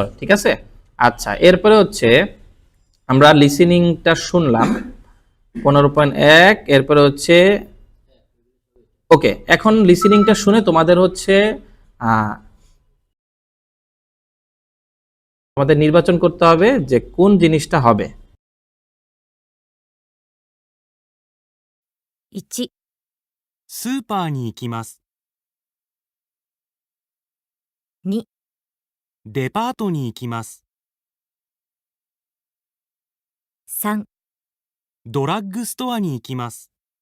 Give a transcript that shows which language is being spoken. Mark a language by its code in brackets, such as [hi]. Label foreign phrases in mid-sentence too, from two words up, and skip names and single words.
[bn] ঠিক আছে, আচ্ছা এরপরে হচ্ছে আমরা লিসেনিংটা শুনলাম 15.1, এরপরে হচ্ছে ওকে, এখন লিসেনিংটা শুনে তোমাদের হচ্ছে আমাদের নির্বাচন করতে হবে যে কোন জিনিসটা হবে। [ja] 1、スーパーに行きます。 2、デパートに行きます。 3、ドラッグストアに行きます。